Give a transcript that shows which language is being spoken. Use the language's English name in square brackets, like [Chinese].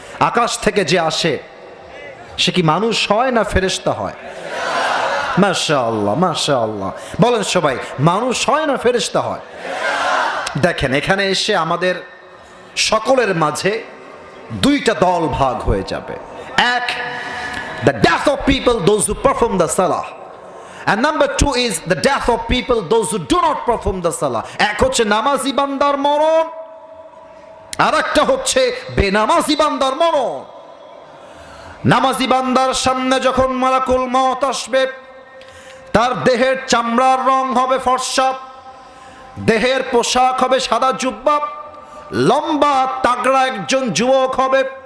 [Bangla] আকাশ থেকে যে আসে সে কি মানুষ হয় না ফেরেশতা হয়? মাশাআল্লাহ মাশাআল্লাহ, বলেন সবাই, মানুষ হয় না ফেরেশতা হয়? দেখেন, এখানে এসে আমাদের সকলের মাঝে দুইটা দল ভাগ হয়ে যাবে। [English] এক, the death of people, those who perform the salah, and number two is the death of people, those who do not perform the salah. [Bangla] এক হচ্ছে নামাজি বান্দার মরণ, আর একটা হচ্ছে বেনামাজি বান্দার মরণ। নামাজি বান্দার সামনে যখন মালাকুল মওত আসবে, তার দেহের চামড়ার রং হবে ফর্সা, দেহের পোশাক হবে সাদা জুব্বা, লম্বা তাগড়া একজন যুবক হবে।